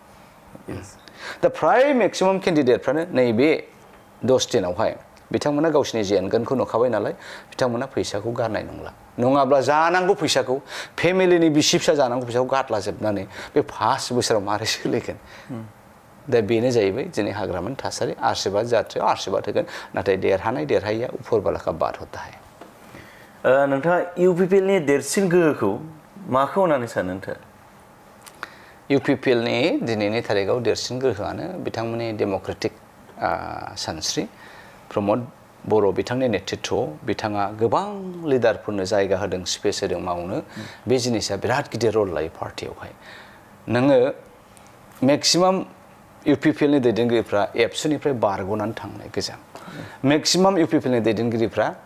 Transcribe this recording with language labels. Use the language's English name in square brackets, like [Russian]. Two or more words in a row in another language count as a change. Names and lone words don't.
[Bodo] दा फ्राय [English] maximum candidate [Bodo] नैबे 10 दिनावहाय बिथांमोना गावसिनि जेनगोनखौ नुखाबाय नालाय बिथांमोना फैसाखौ गारनाय नङाब्ला जानांगौ फैसाखौ फेमिलिनि बिसि फिसा जानांगौ फैसाखौ गारलाजोबनानै बे 5 बोसोराव मारै सोलिगोन दा बेनो जाहैबाय दिनै हाग्रामानि थासारि आशीर्बाद जात्रायाव आशीर्बाद होगोन नाथाय देरहायैया [Hindi] ऊपरवाला बात होता है [Bodo] नोंथाङा UPPLनि देरसिन गोहोखौ माखौ होननानै सानो नोंथाङा UPPLनि दिनैनि थारिखआव देरसिन गोहोआनो बिथांमोननि डेम'क्रेटिक सानस्रि प्रमद बर' बिथांनि नेतृत्वआव बिथाङा गोबां लिडारफोरनो जायगा होदों स्पेस होदों मावनो बे जिनिसा बिराद गिदिर रल लायो पार्टियावहाय नोङो मेक्सिमाम UPPLनि दैदेनगिरिफ्रा एबसुनिफ्राय बारग'नानै थांनाय गोजा मेक्सिमाम UPPLनि दैदेनगिरिफ्रा